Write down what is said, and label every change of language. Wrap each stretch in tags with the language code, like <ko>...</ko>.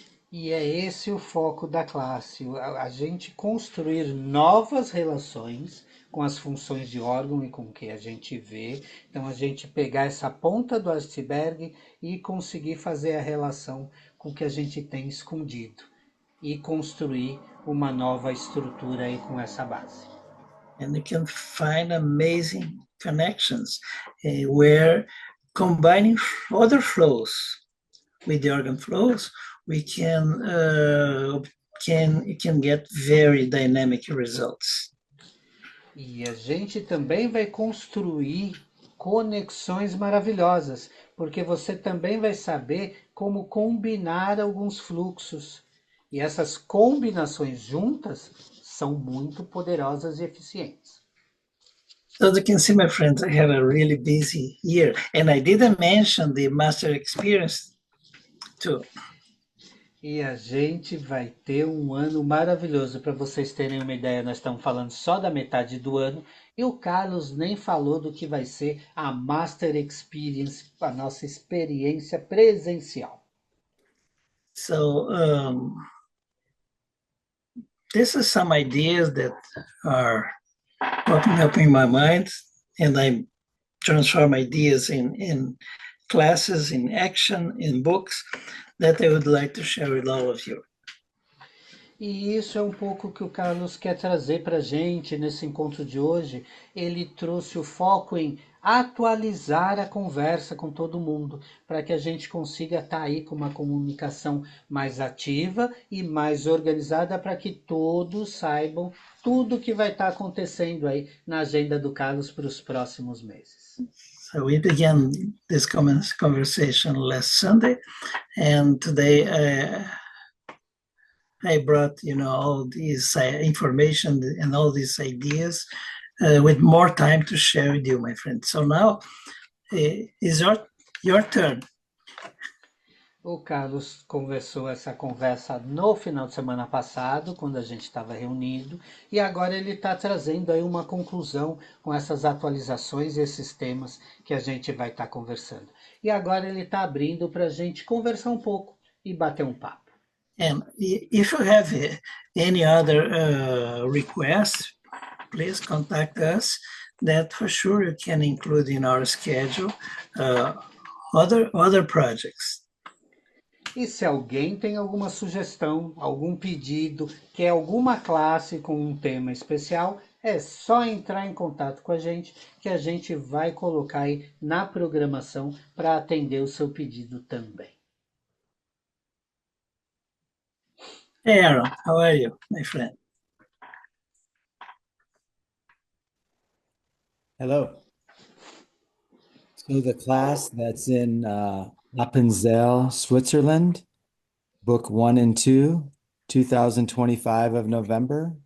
<pt>E é esse o foco da classe, a gente construir novas relações com as funções de órgão e com o que a gente vê. Então, a gente pegar essa ponta do iceberg e conseguir fazer a relação com o que a gente tem escondido e construir uma nova estrutura aí com essa base.</pt> <en>And you can find amazing connections where combining other flows with the organ flows, we can get very dynamic results.</en> <pt>E a gente também vai construir conexões maravilhosas, porque você também vai saber como combinar alguns fluxos. E essas combinações juntas são muito poderosas e eficientes.</pt> <en>So you can see, my friends, I have a really busy year. And I didn't mention the master experience too.</en> <pt>E a gente vai ter um ano maravilhoso. Para vocês terem uma ideia, nós estamos falando só da metade do ano. E o Carlos nem falou do que vai ser a Master Experience, a nossa experiência presencial.</pt> <en>So this is some ideas that are popping up in my mind, and I transform ideas in classes, in action, in books that I would like to share with all of you.</en> <pt>E isso é um pouco o que o Carlos quer trazer para a gente nesse encontro de hoje. Ele trouxe o foco em atualizar a conversa com todo mundo, para que a gente consiga estar aí com uma comunicação mais ativa e mais organizada, para que todos saibam tudo que vai estar acontecendo aí na agenda do Carlos para os próximos meses.</pt> <en>So we began this conversation last Sunday, and today I brought, all these information and all these ideas with more time to share with you, my friend. So now is your turn.</en> <pt>O Carlos conversou essa conversa no final de semana passado, quando a gente estava reunido, e agora ele está trazendo aí uma conclusão com essas atualizações e esses temas que a gente vai estar conversando. E agora ele está abrindo para a gente conversar um pouco e bater um papo.</pt> <en>And if you have any other requests, please contact us. That for sure you can include in our schedule other projects.</en> <pt>E se alguém tem alguma sugestão, algum pedido, quer alguma classe com um tema especial, é só entrar em contato com a gente que a gente vai colocar aí na programação para atender o seu pedido também.</pt> <en>Hey, Aaron, how are you, my friend? Hello. So the class that's in Appenzell, Switzerland, book 1 and 2, 2025 of November.</en>